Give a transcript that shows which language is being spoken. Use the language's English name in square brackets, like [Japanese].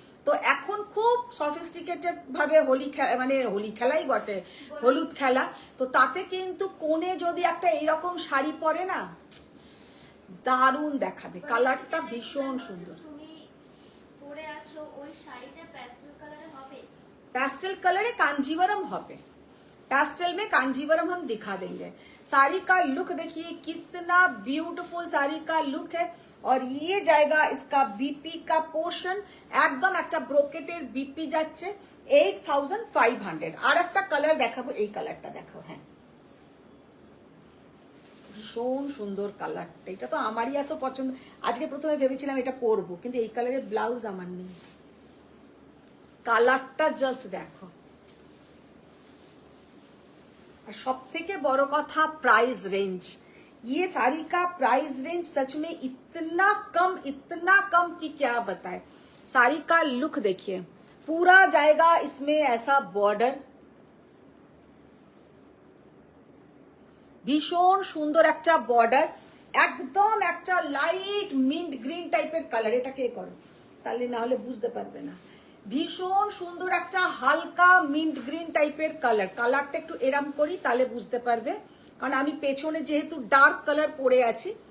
[Bangla] তো এখন খুব সফিস্টিকেটেড ভাবে হোলি মানে হোলি খেলাই বটে, হলুদ খেলা। তো তাতে কিন্তু কোণে যদি একটা এইরকম শাড়ি পরে না, দারুণ দেখাবে, কালারটা ভীষণ সুন্দর। তুমি পরে আছো ওই শাড়িটা প্যাস্টেল কালারে হবে? [Hindi] पेस्टल कलर है, कांजीवरम होपे, पेस्टल में कांजीवरम हम दिखा देंगे। साड़ी का लुक देखिए कितना ब्यूटीफुल साड़ी का लुक है। और ये जाएगा इसका बीपी का पोर्शन, एकदम एक ब्रोकेटेर बीपी যাচ্ছে 8500। [Bangla] আর একটা কালার দেখাবো, এই কালারটা দেখো, হ্যাঁ ভীষণ সুন্দর কালারটা, এটা তো আমারই এত পছন্দ। আজকে প্রথমে ভেবেছিলাম এটা পরবো, কিন্তু এই কালারের ব্লাউজ আমার নেই। কালারটা জাস্ট দেখো। [Hindi] और सब [Bangla] থেকে বড় কথা [Hindi] प्राइस रेंज, ये साड़ी का प्राइस रेंज सच में इतना कम कि क्या बताए। साड़ी का लुक देखिए, पूरा जाएगा इसमें ऐसा बॉर्डर, [Bangla] ভীষণ সুন্দর একটা বর্ডার, একদম একটা লাইট মিন্ট গ্রিন টাইপের কালার। এটা কে করো তাহলে, না হলে বুঝতে পারবে না। ভীষণ সুন্দর একটা হালকা মিন্ট গ্রিন টাইপের কালার, কালারটা একটু এরাম করি তাহলে বুঝতে পারবে, কারণ আমি পেছনে যেহেতু ডার্ক কালার পরে আছি।